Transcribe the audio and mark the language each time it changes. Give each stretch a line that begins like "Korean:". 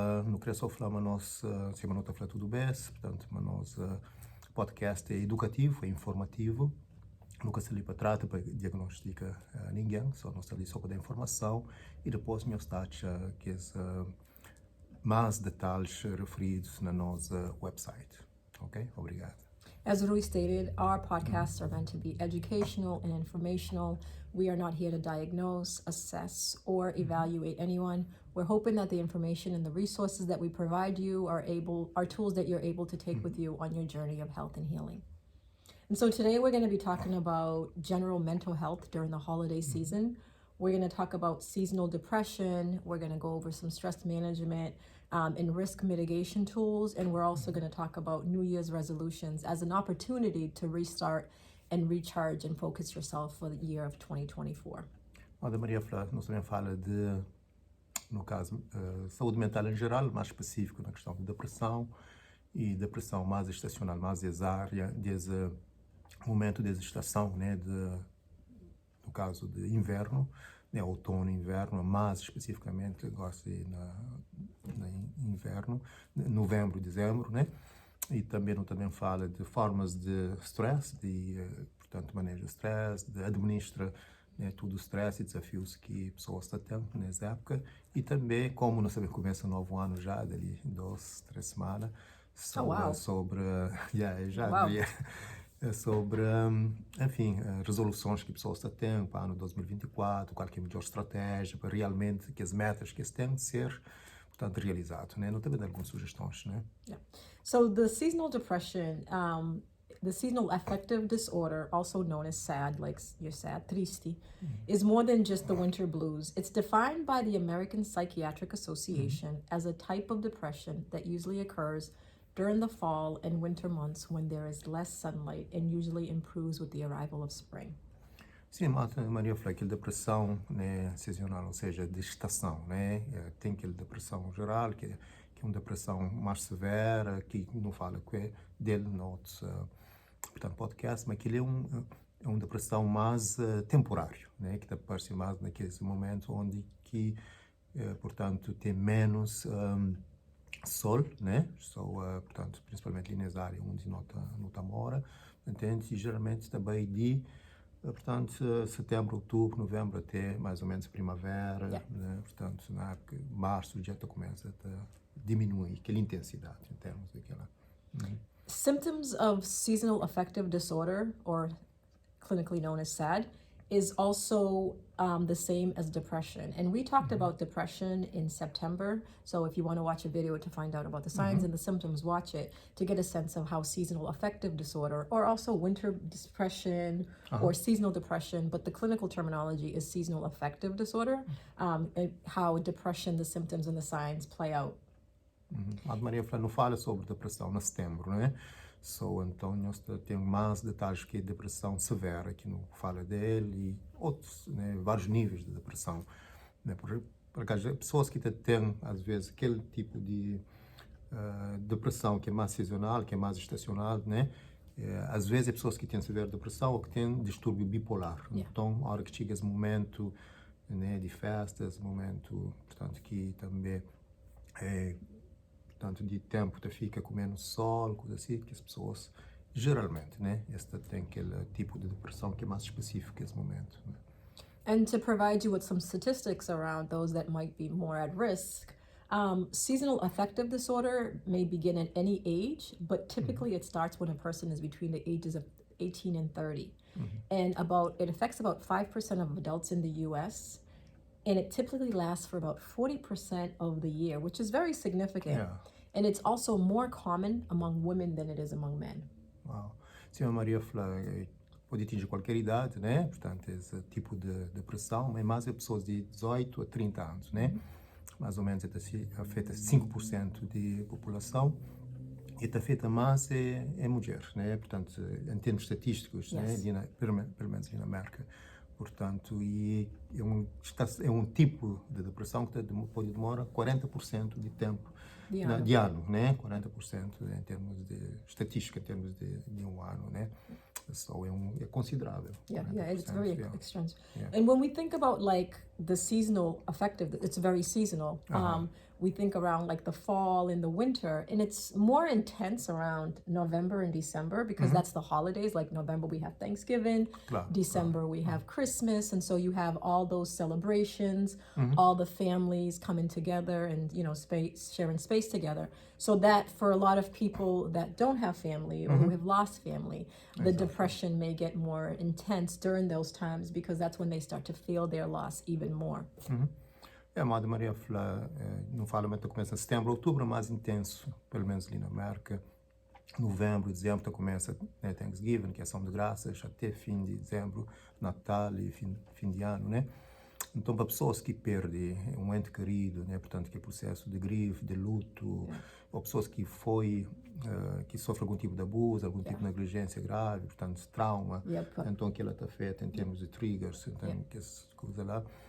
Portuguese: Não queria só falar, mas nós, se não está falando tudo bem, portanto, mas nós, podcast é educativo, é informativo, nunca se ali para trata, para diagnosticar ninguém, só nós ali só para dar informação, e depois meu site, que é mais detalhes referidos na nossa website. Ok? Obrigado.
English: As Rui stated, our podcasts are meant to be educational and informational. We are not here to diagnose, assess, or evaluate anyone. We're hoping that the information and the resources that we provide you are tools that you're able to take with you on your journey of health and healing. And so today we're going to be talking about general mental health during the holiday season. We're going to talk about seasonal depression. We're going to go over some stress management and risk mitigation tools. And we're also going to talk about New Year's resolutions as an opportunity to restart and recharge and focus yourself for the year of 2024.
Portuguese: A Maria nós também fala de, no caso, saúde mental em geral, mais específico na questão de depressão e depressão mais estacional, mais exária, desde momento de estação, né, no caso de inverno, né, outono, inverno, mais especificamente gosto de na inverno, novembro, dezembro, né, e também fala de formas de stress, portanto, manejo de stress, de administra, né, tudo o stress e desafios que pessoas estão tendo nessa época, e também como nós também começa o novo ano já, dali 2, 3 semanas, sobre enfim, resoluções que pessoas estão tendo para o ano 2024, qual que é a melhor estratégia para realmente que as metas que têm de ser, portanto, realizadas, né? Não tem algumas sugestões, né?
English: Yeah. So the seasonal depression, the seasonal affective disorder, also known as SAD, like you're sad, triste, is more than just the winter blues. It's defined by the American Psychiatric Association as a type of depression that usually occurs during the fall and winter months when there is less sunlight and usually improves with the arrival of spring.
Portuguese: Sim, Maria falou aquela depressão, né, sazonal, ou seja, de estação, né? Tem aquela depressão geral, que é uma depressão mais severa, que não fala que é dele noutros, portanto, podcast, mas aquilo é uma depressão mais temporária, né? Que aparece mais naqueles momentos onde que, portanto, tem menos sol, né? Portanto, principalmente ali nas áreas onde não mora, entende? E geralmente também de, portanto, setembro, outubro, novembro até mais ou menos primavera, né? Portanto, na época, março já começa a diminuir aquela intensidade em termos daquela.
English: Symptoms of seasonal affective disorder, or clinically known as SAD, is also the same as depression. And we talked about depression in September. So if you want to watch a video to find out about the signs and the symptoms, watch it to get a sense of how seasonal affective disorder, or also winter depression or seasonal depression, but the clinical terminology is seasonal affective disorder, and how depression, the symptoms and the signs play out.
Portuguese: A Maria não fala sobre depressão no setembro, né? Então, nós temos mais detalhes que a depressão severa, que não fala dele, e outros, né, vários níveis de depressão. Né? Por acaso, pessoas que têm, às vezes, aquele tipo de depressão que é mais sazonal, que é mais estacional, né? Às vezes, é pessoas que têm severa depressão ou que têm distúrbio bipolar. Então, a hora que chega esse momento, né, de festas, momento, portanto, que também portanto, de tempo fica com menos sol, coisa assim, que as pessoas, geralmente, né, esta tem aquele tipo de depressão que é mais específico nesse momento, né?
English: And to provide you with some statistics around those that might be more at risk, Seasonal affective disorder may begin at any age, but typically it starts when a person is between the ages of 18 and 30. And it affects about 5% of adults in the US, and it typically lasts for about 40% of the year, which is very significant. Yeah. And it's also more common among women than it is among men. Uau.
Portuguese: Sim, a Maria falou, pode atingir qualquer idade, né? Portanto, esse tipo de depressão, mas mais é pessoas de 18 a 30 anos, né? Mais ou menos, afeta 5% de população. E afeta mais é mulher, né? Portanto, em termos estatísticos,
English: Yes.
Portuguese: né? Pelo menos na América. Portanto, e é um tipo de depressão que pode demorar 40% de tempo de ano, né? 40% em termos de estatística, em termos de um ano, né? So é considerável.
English: Yeah, it's very extensive. Yeah. And when we think about like the seasonal affective, it's very seasonal. We think around like the fall and the winter, and it's more intense around November and December because that's the holidays. Like November we have Thanksgiving,
Portuguese: Claro,
English: December we have Christmas, and so you have all those celebrations, all the families coming together and sharing space together. So that for a lot of people that don't have family or who have lost family, the depression may get more intense during those times because that's when they start to feel their loss even more.
Portuguese: A Amada Maria não fala, mas começa em setembro, outubro é mais intenso, pelo menos ali na América. Novembro, dezembro, começa Thanksgiving, que é ação de graças, até fim de dezembro, Natal e fim de ano, né? Então, para pessoas que perdem um ente querido, né? Portanto, que é processo de grief, de luto, ou pessoas que que sofrem algum tipo de abuso, algum tipo de negligência grave, portanto, trauma, então aquilo te afeta em termos de triggers, então, que essa coisa lá.